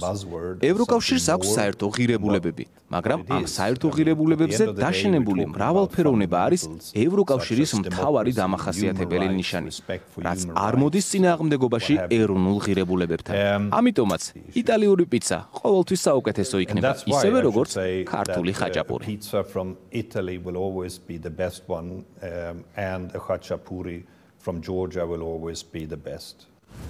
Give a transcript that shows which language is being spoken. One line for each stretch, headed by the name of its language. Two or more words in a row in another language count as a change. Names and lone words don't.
Georgian: ევროკავშირს აქვს საერთო ღირებულებები, მაგრამ ამ საერთო ღირებულებებზე დაშენებული მრავალფეროვნება არის ევროკავშირის მთავარი დამახასიათებელი ნიშანი, რაც არ მოდის წინააღმდეგობაში ეროვნულ ღირებულებებთან. ამიტომაც იტალიური პიცა ყოველთვის საუკეთესო იქნება, ისევე როგორც ქართული ხაჭაპური.
English: From Italy will always be the best one, and a khachapuri from Georgia will always be the best.